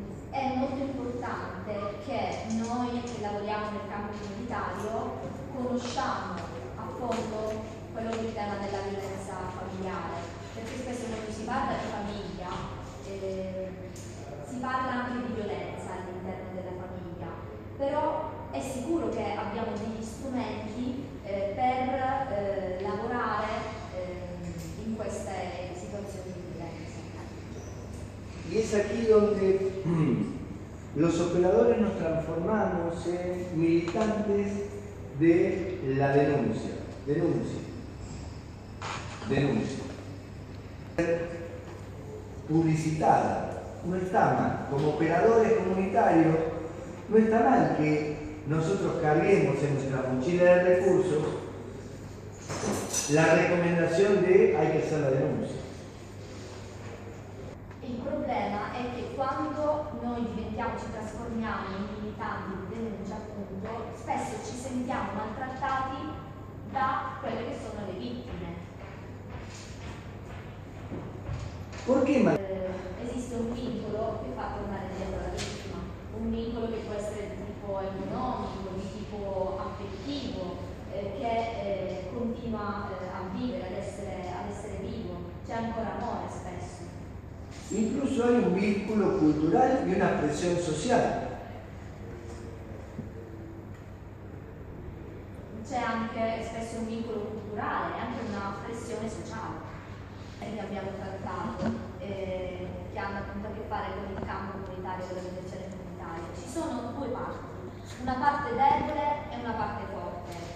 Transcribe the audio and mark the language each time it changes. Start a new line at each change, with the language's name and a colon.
Italian: È molto importante che noi che lavoriamo nel campo comunitario conosciamo a fondo quello che è il tema della violenza familiare, perché spesso quando si parla di famiglia si parla anche di violenza all'interno della famiglia, però è sicuro che abbiamo degli strumenti per lavorare in queste situazioni di violenza.
Spanish: Y es aquí donde los operadores nos transformamos en militantes de la denuncia. Publicitada. No está mal. Como operadores comunitarios, no está mal que nosotros carguemos en nuestra mochila de recursos la recomendación de hay que hacer la denuncia.
Italian: Il problema è che quando noi ci trasformiamo in militanti di denuncia, appunto, spesso ci sentiamo maltrattati da quelle che sono le vittime. Perché Esiste un vincolo che fa tornare indietro la vittima, un vincolo che può essere di tipo economico, di tipo affettivo, che continua a vivere, ad essere vivo, c'è ancora amore spesso.
Spanish: incluso hay un vínculo cultural y una presión social.
Italian: C'è anche spesso un vincolo culturale, anche una pressione sociale che abbiamo trattato, che hanno appunto a che fare con il campo comunitario, con la dimensione comunitaria. Ci sono due parti, una parte debole e una parte forte.